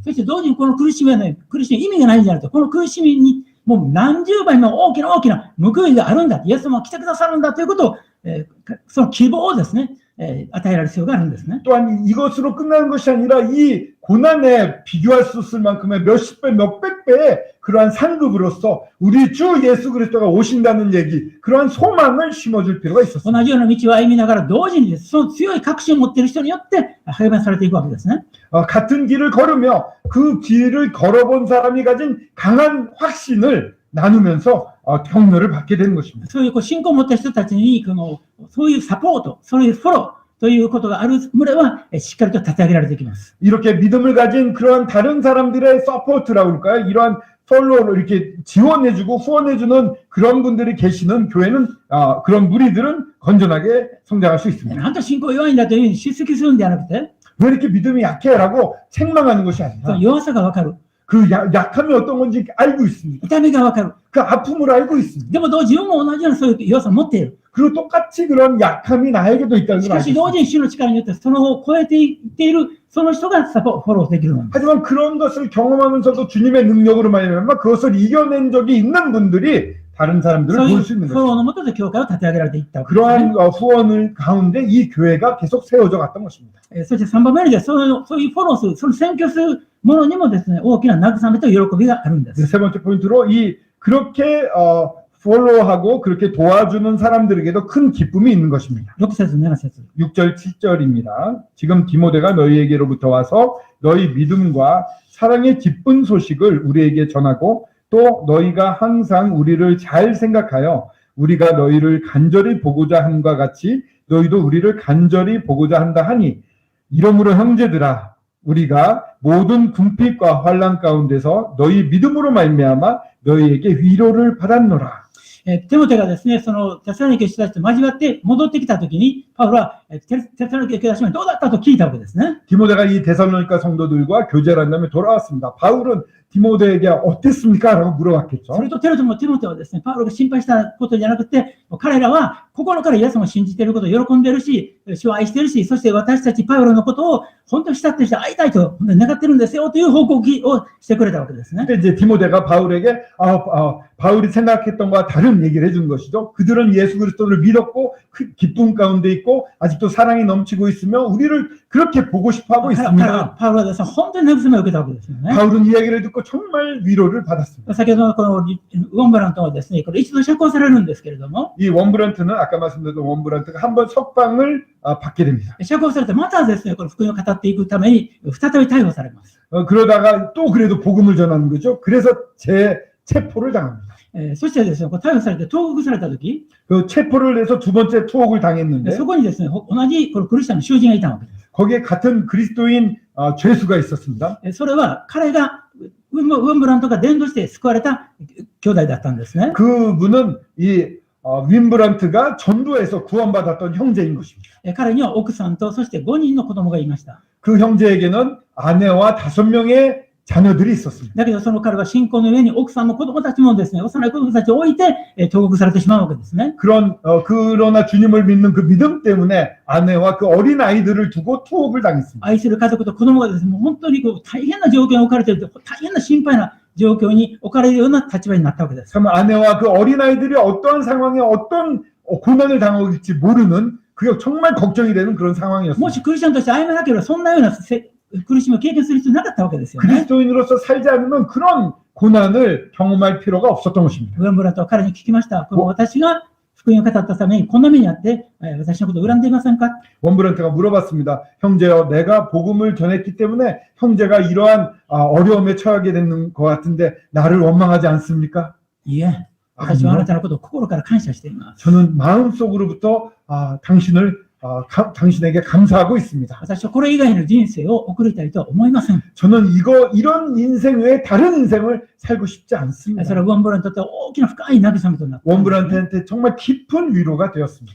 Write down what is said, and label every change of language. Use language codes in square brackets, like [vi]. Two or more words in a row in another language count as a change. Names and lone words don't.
[ja] そして同時にこの苦しみはね、苦しみ意味がないんじゃなくて、この苦しみにもう何十倍も大きな大きな報いがあるんだ。イエス様は来てくださるんだということを、その希望をですね、与えられる必要があるんですね。 [ko] 또한 이것으로 끝나는 것이 아니라 이 고난에 비교할 수 없을 만큼의 몇십 배, 몇백 배의 그러한 상급으로서 우리 주 예수 그리스도가 오신다는 얘기, 그러한 소망을 심어줄 필요가 [ja] 同 [ko] 있었습니다. [ja] じような道を歩みながら同時にです、その強い確信を持っている人によって励まされていくわけですね。 [ko] 같은 길을 걸으며 그 길을 걸어본 사람이 가진 강한 확신을 나누면서 격려를 받게 되는 것입니다. [ja] そういう信仰を持った人たちにそういうサポート、そういうフォローということがある群れはしっかりと立て上げられていきます。 [ko] 이렇게 믿음을 가진 그러한 다른 사람들의 서포트라고 할까요? 이러한 폴로를 이렇게 지원해주고 후원해주는 그런 분들이 계시는 교회는 그런 무리들은 건전하게 성장할 수 있습니다. [ja] なんと信仰弱いんだというふうに叱責するんではなくて、 [ko] 왜 이렇게 믿음이 약해라고 책망하는 것이 [ja] そ [ko] 아니라 [ja] の弱さがわかる、 [ko] 그 약함이 어떤 건지 알고 있습니다. [ja] 痛みがわかる。 [ko] 그 아픔을 알고 있습니다. [ja] でも自分も同じようなそういう弱さを持っている。 [ko] 그리고 똑같이 그런 약함이 나에게도 있다는 [ja] し [ko] 걸 [ja] か [ko] 알고 [ja] し同 [ko] 있습니다. [ja] 時に主の力によってそのを超えていっているその人がフォローできるのです。 [ko] 하지만 그런 것을 경험하면서도 주님의 능력으로 말미암아 그것을 이겨낸 적이 있는 분들이 다른 사람들을 [ja] そうい [ko] 볼 [ja] う [ko] 수 있는 [ja] フォロー [ko] 것입니다. [ja] のもとで教会を立て上げられていったわけですね。 [ko] 그러한 후원을 가운데 이 교회가 계속 세워져 갔던 것입니다. [ja] そして3番目にはそういうフォローする、その選挙するものにもですね、大きな慰めと喜びがあるんで [ko] 네, [ja] す。 [ko] 세 번째 포인트로 그렇게 follow 하고 그렇게 도와주는 사람들에게도 큰 기쁨이 있는 것입니다. [ja] 6 節、7節。 [ko] 6절, 7절입니다. 지금 디모데가 너희에게로부터 와서 너희 믿음과 사랑의 기쁜 소식을 우리에게 전하고 또 너희가 항상 우리를 잘 생각하여 우리가 너희를 간절히 보고자 함과 같이 너희도 우리를 간절히 보고자 한다 하니 이러므로 형제들아 우리가 모든 궁핍과 환난 가운데서 너희 믿음으로 말미암아 너희에게 위로를 받았노라. [ja] テモテがですね、そのテサロニケの人たちと交わって戻ってきたときに、パウロはテサロニケの兄弟姉妹どうだったと聞いたわけですね。 [ko] 디모데가 이 데살로니가 성도들과 교제를 한 다음에 돌아왔습니다. 바울은 디모데에게 어땠습니까? 라고 물어봤겠죠. [ja] それとテモテはですね、パウロが心配したことじゃなくて、彼らは心からイエス様を信じていることを喜んでいるし、主を愛しているし、そして私たちパウロのことを本当に慕っている人会いたいと願ってるんですよという報告をしてくれたわけですね。 [ko] 근데 이제 디모데가 바울에게 바울이 생각했던 것과 다른 얘기를 해준 것이죠. 그들은 예수 그리스도를 믿었고 그 기쁨 가운데 있고 아직도 사랑이 넘치고 있으며 우리를 그렇게 보고 싶어하고 있습니다. [ja] パウロはですね、本当に慰めを受けたわけですよね。 [ko] 바울은 이 얘기를 듣고 정말 위로를 받았습니다. [ja] 先ほどのこのウォンブラントはですね、これ一度釈放されるんですけれども、 [ko] 이 원브란트는 아까 말씀드렸던 원브란트가 한번 석방을 받게 됩니다. [ja] 釈放されてまたですね、この福音を語っていくために再び逮捕されます。 [ko] 그러다가 또 그래도 복음을 전하는 거죠. 그래서 체포를 당합니다. [ja] そしてですね、こう逮捕されて投獄されたとき、 [ko] 그 체포를 해서 두 번째 투옥을 당했는데 [ja] そこにですね、同じこのクリスチャンの囚人がいたわけです。 [ko] 거기에 같은 그리스도인 죄수가 있었습니다. [ja] それは彼がウンブラントが伝道して救われた兄弟だったんですね。 [ko] 그분은 이 윈브란트가 전도에서 구원받았던 형제인 것입니다. [ja] 彼には奥さんとそして5人の子供がいました。 [ko] 그 형제에게는 아내와 5명의 자녀들이 있었습니다. [ja] だけどその彼は信仰の上に奥さんの子供たちもですね、幼い子供たちを置いて投獄されてしまうわけですね。 [ko] 그러나 주님을 믿는 그 믿음 때문에 아내와 그 어린 아이들을 두고 투옥을 당했습니다. [ja] 愛する家族と子供がですね、もう本当にこう大変な状況に置かれている、大変な心配な状況に置かれるような立場になったわけです。 [ko] 참 아내와 그 어린 아이들이 어떠한 상황에 어떤 고난을 당할지 모르는 그게 정말 걱정이 되는 그런 [ja] もし [ko] 상황이었습니다. [ja] クリスチャンとして歩めなければ、そんなような苦しみを経験する必要なかったわけですよね。 [ko] 그리스도인으로서 살지 않으면 그런 고난을 경험할 필요가 없었던 것입니다. [ja] ウェンブラントは彼に聞きました。この私が福音を語ったためにこんな目にあって、私のことを恨んでいませんか？ [ko] 원브란트가 물어봤습니다. 형제여, 내가 복음을 전했기 때문에 형제가 이러한 어려움에 처하게 되는 것 같은데 나를 원망하지 않습니까? [ja] いえ、私はあなたのことを心から感謝しています。 [ko] 저는 마음속으로부터 당신에게 감사하고 있습니다. [ja] 私はこれ以外の人生を送りたいとは思いません。 [ko] 저는 이런 인생 외에 다른 인생을 살고 싶지 [ja] それ [ko] 않습니다. [ja] はウォンブラントにとって大きな深い慰めとなった。 [ko] 원브란트한테 정말 깊은 위로가 되었습니다.